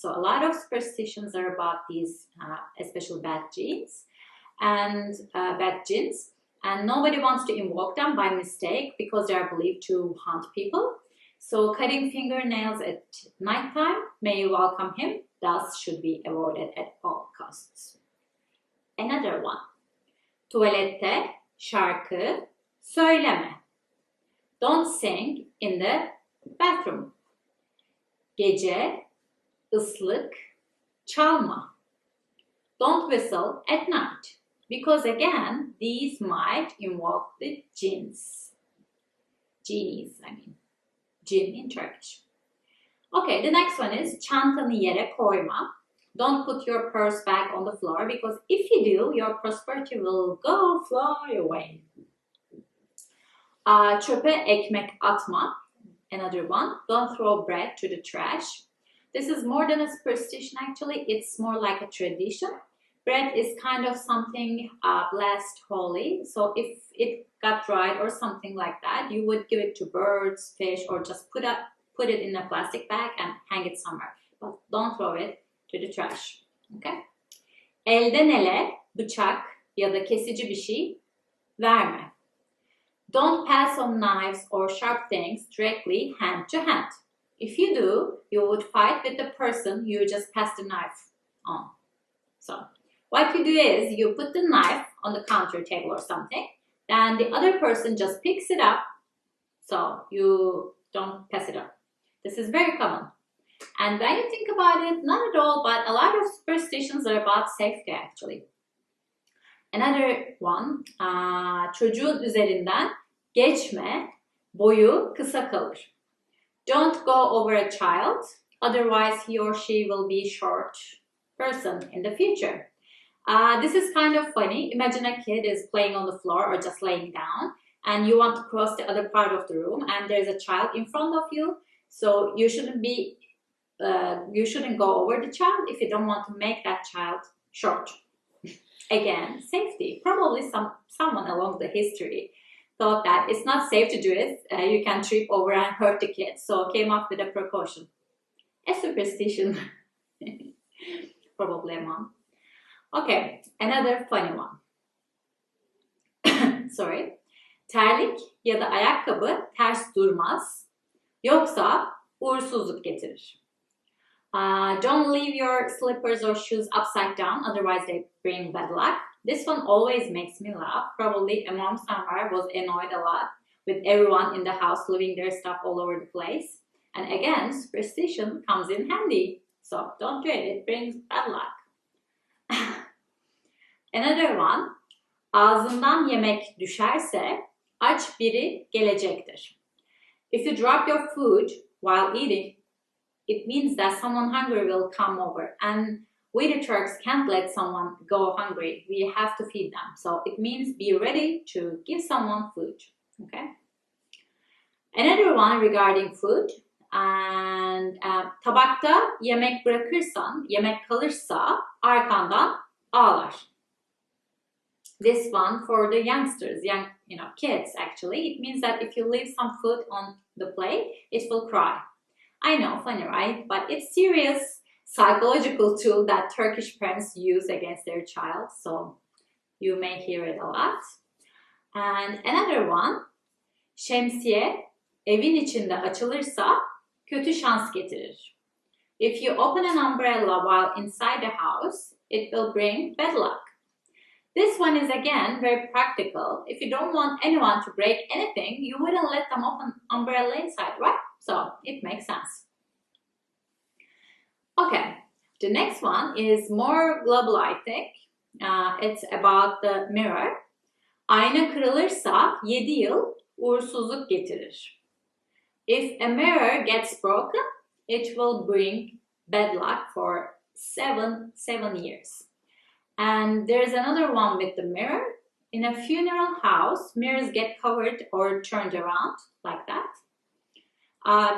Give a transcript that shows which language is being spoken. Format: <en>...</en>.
<en>So a lot of superstitions are about these especially bad jinns and bad jinns, and nobody wants to invoke them by mistake because they are believed to haunt people. So cutting fingernails at nighttime may welcome him, thus should be avoided at all costs. Another one.</en> <tr>Tuvalette şarkı söyleme.</tr> <en>Don't sing in the bathroom.</en> <tr>Gece ıslık çalma.</tr> <en>Don't whistle at night. Because again, these might invoke the jinns. Genies, I mean. Jinn in Turkish. Okay, the next one is</en> <tr>çantanı yere koyma.</tr> <en>Don't put your purse back on the floor because if you do, your prosperity will go fly away.</en> <tr>Çöpe ekmek atma.</tr> <en>Another one. Don't throw bread to the trash. This is more than a superstition actually. It's more like a tradition. Bread is kind of something blessed, holy. So if it got dried or something like that, you would give it to birds, fish, or just put it in a plastic bag and hang it somewhere. But don't throw it to the trash. Okay?</en> <tr>Elden ele bıçak ya da kesici bir şey verme.</tr> <en>Don't pass on knives or sharp things directly hand to hand. If you do, you would fight with the person you just passed the knife on. So what you do is you put the knife on the counter table or something, then the other person just picks it up, so you don't pass it up. This is very common. And when you think about it, not at all, but a lot of superstitions are about safety actually. Another one,</en> <tr>çocuğun üzerinden geçme, boyu kısa kalır.</tr> <en>Don't go over a child, otherwise he or she will be short person in the future. This is kind of funny. Imagine a kid is playing on the floor or just laying down and you want to cross the other part of the room and there's a child in front of you. So you shouldn't go over the child if you don't want to make that child short. Again, safety. Probably someone along the history thought that it's not safe to do it. You can trip over and hurt the kid. So came up with a precaution. A superstition. Probably a mom. Okay, another funny one. Sorry.</en> <tr>Terlik ya da ayakkabı ters durmaz. Yoksa uğursuzluk getirir.</tr> <en>Don't leave your slippers or shoes upside down, otherwise they bring bad luck. This one always makes me laugh. Probably a mom somewhere was annoyed a lot with everyone in the house leaving their stuff all over the place. And again, superstition comes in handy. So don't do it, it brings bad luck. Another one,</en> <tr>ağzından yemek düşerse aç biri gelecektir.</tr> <en>If you drop your food while eating, it means that someone hungry will come over. And we the Turks can't let someone go hungry. We have to feed them. So it means be ready to give someone food. Okay. Another one regarding food.</en> <tr>And tabakta yemek bırakırsan, yemek kalırsa arkandan ağlar.</tr> <en>This one for the youngsters, young, kids actually. It means that if you leave some food on the plate, it will cry. I know, funny, right? But it's serious psychological tool that Turkish parents use against their child. So you may hear it a lot. And another one,</en> <tr>şemsiye evin içinde açılırsa kötü şans getirir.</tr> <en>If you open an umbrella while inside the house, it will bring bad luck. This one is again very practical. If you don't want anyone to break anything, you wouldn't let them open umbrella inside, right? So it makes sense. Okay, the next one is more global, I think. It's about the mirror.</en> <tr>Ayna kırılırsa 7 yıl uğursuzluk getirir.</tr> <en>If a mirror gets broken, it will bring bad luck for seven years. And there's another one with the mirror. In a funeral house, mirrors get covered or turned around like that.</en>